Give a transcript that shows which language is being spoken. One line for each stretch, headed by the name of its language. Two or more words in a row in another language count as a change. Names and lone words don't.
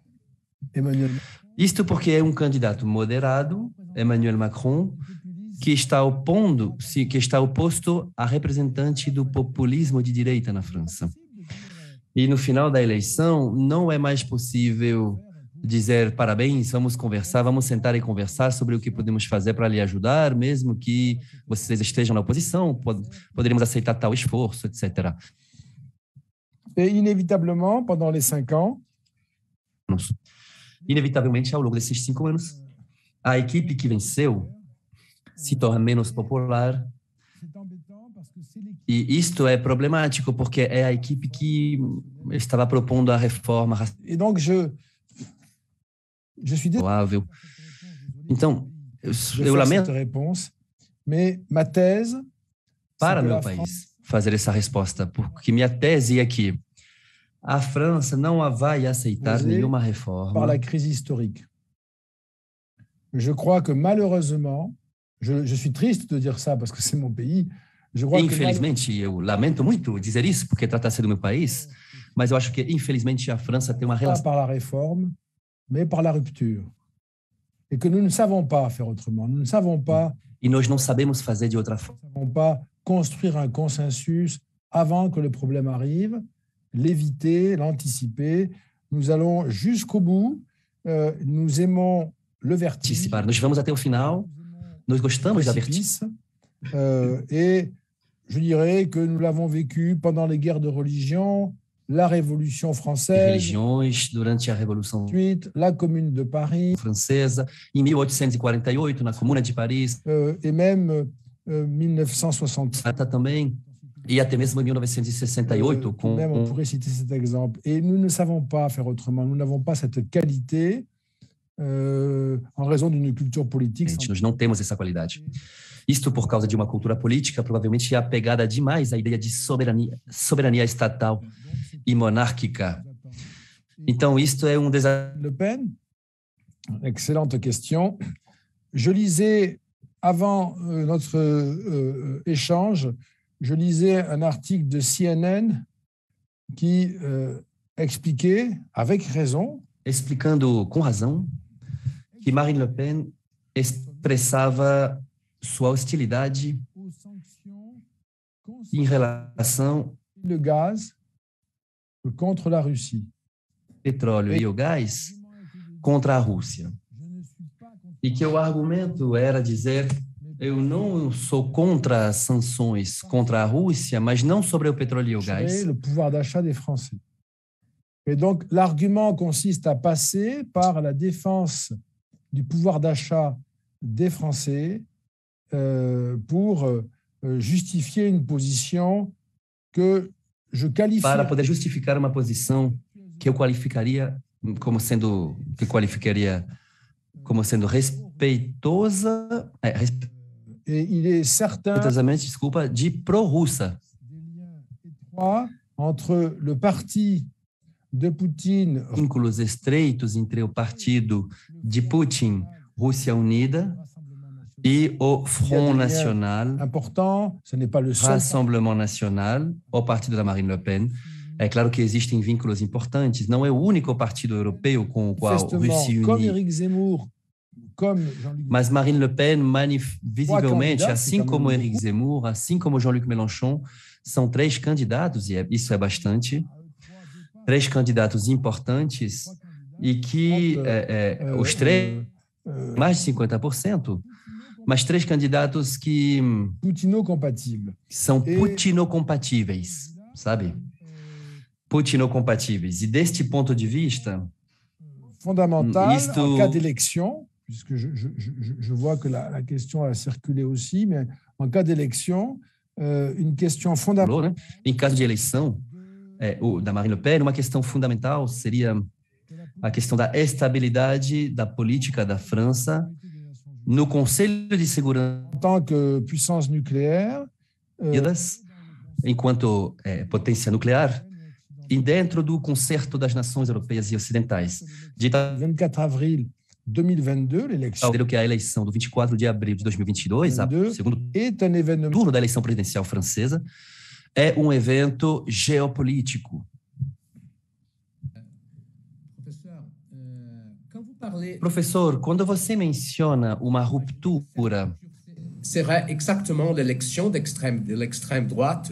Portuguese: Isto porque é um candidato moderado, Emmanuel Macron, que está oposto a representante do populismo de direita na França. E no final da eleição, não é mais possível dizer parabéns, vamos conversar, vamos sentar e conversar sobre o que podemos fazer para lhe ajudar, mesmo que vocês estejam na oposição, poderíamos aceitar tal esforço, etc.
French: Et inévitablement, pendant les 5 ans,
Portuguese: inevitavelmente, ao longo desses 5 anos, a equipe que venceu se torna menos popular. E isto é problemático, porque é a equipe que estava propondo a reforma racial.
French: Et donc, je suis désolé.
Portuguese: Então, eu lamento
French: réponse, mais ma thèse
Portuguese: para meu país fazer essa resposta, porque minha tese é que a França não vai aceitar nenhuma reforma
French: par la crise historique. Je crois que malheureusement, je suis triste de dire ça parce que c'est mon pays.
Portuguese: Infelizmente, eu lamento muito dizer isso, porque trata-se do meu país, mas eu acho que, infelizmente, a França tem uma relação...
French: Par la réforme, mais par la rupture. Et que nous ne savons pas faire autrement. Nous ne savons pas...
Portuguese: E nós não sabemos fazer de outra forma.
French: Nous ne savons pas construire un consensus avant que le problème arrive, l'éviter, l'anticiper. Nous allons jusqu'au bout. Nous aimons le vertige.
Portuguese: Nós vamos até o final. Nós gostamos da vertigem.
French: Et je dirais que nous l'avons vécu pendant les guerres de religion, la Révolution française,
Portuguese: religiões durante a Revolução
French: la Commune de Paris,
Portuguese: francesa, em 1848 na Comuna de Paris,
French: et même 1960
Portuguese: também, e até mesmo em 1968 com
French: même on pourrait citer cet exemple. Et nous ne savons pas faire autrement. Nous n'avons pas cette qualité en raison d'une culture politique.
Portuguese: Nós não temos essa qualidade. Isto por causa de uma cultura política provavelmente apegada demais à ideia de soberania estatal e monárquica. Então, isto é desafio.
French: Le Pen, excellente question. Je lisais, avant notre échange, je lisais un article de CNN qui expliquait, avec raison,
Portuguese: explicando com razão, que Marine Le Pen expressava sua hostilidade em relação ao gás contra a Rússia, petróleo e o gás contra a Rússia, e que o argumento era dizer: eu não sou contra as sanções contra a Rússia, mas não sobre o petróleo e o gás.
French: Le pouvoir d'achat des Français. Et donc l'argument consiste à passer par la défense du pouvoir d'achat des Français pour justifier une position que je qualifie...
Portuguese: Para poder justificar uma posição que eu qualificaria como sendo respeitosa,
French: Et il est certain,
Portuguese: desculpa, de pró-russa.
French: Entre le parti de Putin,
Portuguese: vínculos estreitos entre o partido de Putin, Rússia Unida, e o Front National,
French: important, ce n'est pas le seul
Portuguese: Rassemblement National, o partido da Marine Le Pen. É claro que existem vínculos importantes, não é o único partido europeu com o qual Rússia Unido. Mas Marine Le Pen, visivelmente, assim como Éric Zemmour, assim como Jean-Luc Mélenchon, são 3 candidatos, e isso é bastante, 3 candidatos importantes, e que os 3, mais de 50%, mas 3 candidatos que são putinocompatíveis, sabe? Putinocompatíveis. E deste ponto de vista,
French: fondamental, en cas d'élection, puisque je vois que la question a circulé aussi, mais en cas d'élection, une question fondamentale.
Portuguese: Em caso de eleição da Marine Le Pen, uma questão fundamental seria a questão da estabilidade da política da França no Conselho de Segurança
French: En tant que puissance nucléaire,
Portuguese: enquanto potência nuclear e dentro do concerto das nações europeias e ocidentais.
French: 24 avril 2022, l'élection
Portuguese: Que a eleição do 24 de abril de 2022, o segundo
French: est un événement
Portuguese: turno da eleição presidencial francesa, é um evento geopolítico. Professor, quando você menciona uma ruptura,
French: serait exactement l'élection de l'extrême droite.